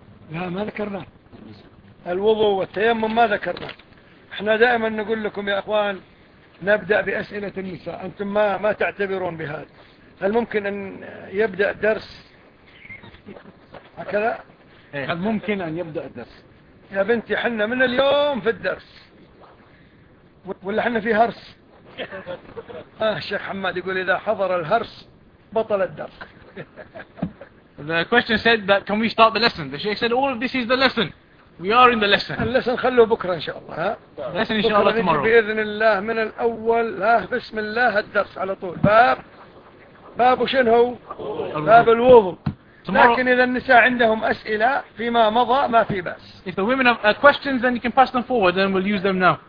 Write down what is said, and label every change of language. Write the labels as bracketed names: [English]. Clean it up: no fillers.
[Arabic] لا ما ذكرنا الوضوء والتيمم ما ذكرنا احنا دائما نقول لكم يا اخوان نبدأ بأسئلة النساء انتم ما تعتبرون بهذا هل ممكن ان يبدأ الدرس هكذا هل ممكن ان يبدأ الدرس يا بنتي حنا من اليوم في الدرس ولا حنا في هرس الشيخ حماد يقول اذا حضر الهرس بطل الدرس [English] The question said that can we start the lesson? The Sheikh said all of this is the lesson. We are in the lesson. The lesson [Arabic] خلوه بكرة إن شاء الله. [English] Lesson إن شاء الله tomorrow. [Arabic] بإذن الله من الأول لا بسم الله الدرس على طول باب وشن هو باب الوضوء. لكن إذا النساء عندهم أسئلة فيما مضى ما في بأس. [English] If the women have questions then you can pass them forward and we'll use them now.